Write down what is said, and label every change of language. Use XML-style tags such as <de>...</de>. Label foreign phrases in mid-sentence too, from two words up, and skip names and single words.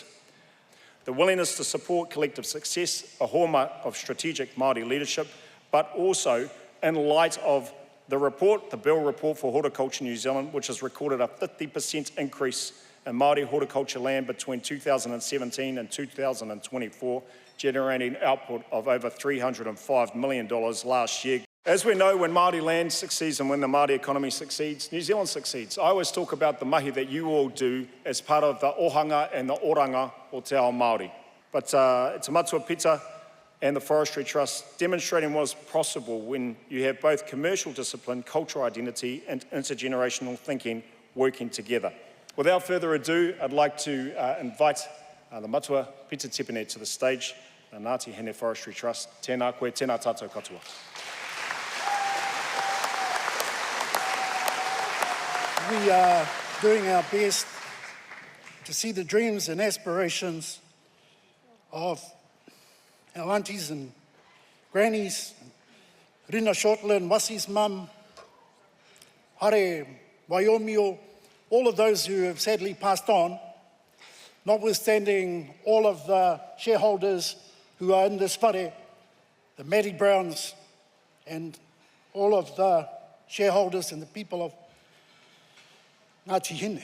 <en>The willingness to support collective success, a hallmark of strategic Māori leadership, but also in light of the report, the Bell Report for Horticulture New Zealand, which has recorded a 50% increase in Māori horticulture land between 2017 and 2024, generating output of over $305 million last year. As we know, when Māori land succeeds and when the Māori economy succeeds, New Zealand succeeds. I always talk about the mahi that you all do as part of the ohanga and the</en> <mi>oranga o te ao Māori.</mi> <en>But it's a Matua Pita and the Forestry Trust demonstrating what is possible when you have both commercial discipline, cultural identity and intergenerational thinking working together. Without further ado, I'd like to invite the Matua Pita Tipene to the stage, the Ngāti Hene Forestry Trust.</en> <mi>Tēnā koe, tēnā tātou katoa.</mi> <en>We are doing our best to see the dreams and aspirations of our aunties and grannies, Rina Shortland, Wasi's mum, Hare Waiyomio, all of those who have sadly passed on, notwithstanding all of the shareholders who are in this whare, the Matty Browns and all of the shareholders and the people of Ngāti Hene.</en>